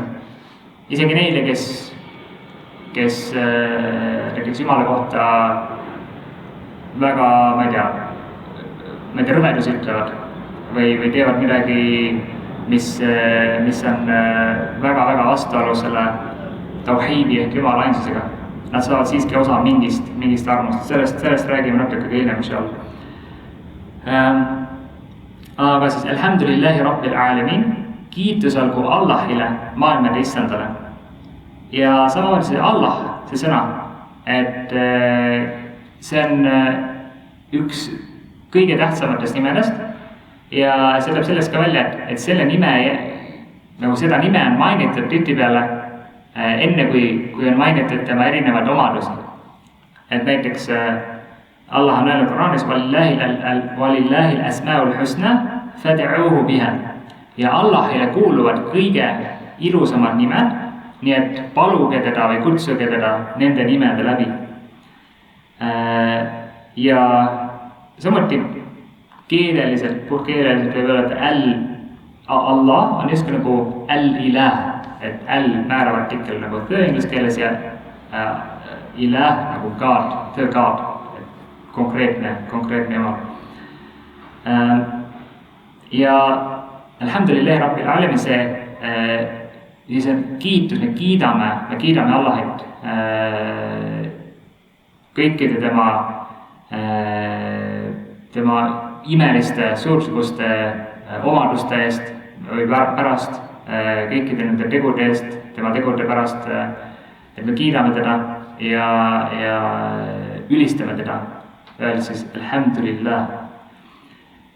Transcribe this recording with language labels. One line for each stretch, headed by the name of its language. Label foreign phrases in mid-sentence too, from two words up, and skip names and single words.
Estonian: Isegi neile, kes näiteks Jumala kohta väga, ma ei tea, rõvedusi ütlevad või teevad midagi, mis on väga-väga vastuolus selle tauhiidi ehk Jumala ainsusega. Nad saavad siiski osa mingist armust, sellest räägime natuke hiljem, inshallah. Aga siis
Arabic: الحمد لله رب العالمين,
Estonian: kiitus olgu Allahile, maailmade issandale. Ja samamoodi see Allah, see sõna, et see on üks kõige tähtsamatest nimedest ja see tuleb sellest ka välja, et selle nime, nagu seda nime on mainitud tihtipeale enne kui on mainitud tema erinevaid omadusi. Et näiteks Allah on öelnud Quranis
Arabic: ولله الأسماء الحسنى فادعوه بها.
Estonian: Ja Allahile kuuluvad kõige ilusamad nimed, nii et paluge teda või kutsuge teda nende nimede läbi. Ja samuti puhtkeeleliselt võib öelda Allah on just nagu al-ilah, et al-määrav artikkel nagu the inglise keeles ja ilah nagu
English: God, the God,
Estonian: konkreetne jumal.
Arabic: و الحمد لله رب العالمين,
Estonian: see on kiitus, me kiidame Allahit kõikide tema imeliste, suursuguste omaduste eest või pärast, kõikide nende tegude eest, tema tegude pärast, et me kiidame teda ja ülistame teda, öeldes siis alhamdulillah.